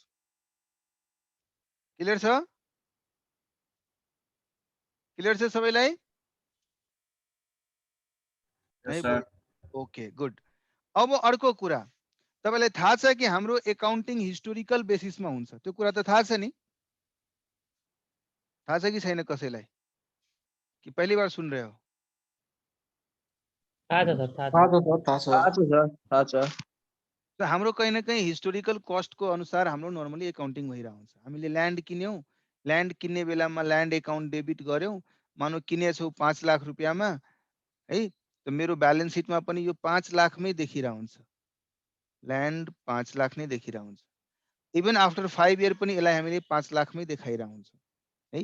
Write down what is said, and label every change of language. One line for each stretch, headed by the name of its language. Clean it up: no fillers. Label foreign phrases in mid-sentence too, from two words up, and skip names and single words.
Nepali: क्लियर छ? क्लियर छ सबैलाई?
English: Yes, sir. OK good.
Nepali: अब अर्को कुरा तपाईलाई थाहा छ कि हाम्रो अकाउन्टिङ
English: historical basisमा
Nepali: हुन्छ, त्यो कुरा त थाहा छ नि? थाहा छ कि छैन कसैलाई,
Hindi: कि पहली बार सुन रहे हो?
Nepali: थाहा छ सर, थाहा छ। थाहा छ सर, थाहा छ। थाहा छ सर, थाहा छ। तो हाम्रो
Hindi: कहीं न कहीं
English: historical cost
Nepali: को अनुसार हाम्रो नर्मली अकाउंटिंग भइरहेको हुन्छ। हामीले ल्यान्ड किन्यौं, ल्यान्ड किन्ने बेलामा
English: land account debit
Nepali: गर्यौं, मानौ किनेछौ 5 लाख रुपैयाँमा है, त मेरो
English: balance sheetमा
Nepali: पनि यो 5 लाखमै देखिरहेको हुन्छ। ल्यान्ड 5 लाख नै देखिरहेको हुन्छ।
English: even after 5 year
Nepali: पनि यसलाई हामीले 5 लाखमै देखाइरहेको हुन्छ है।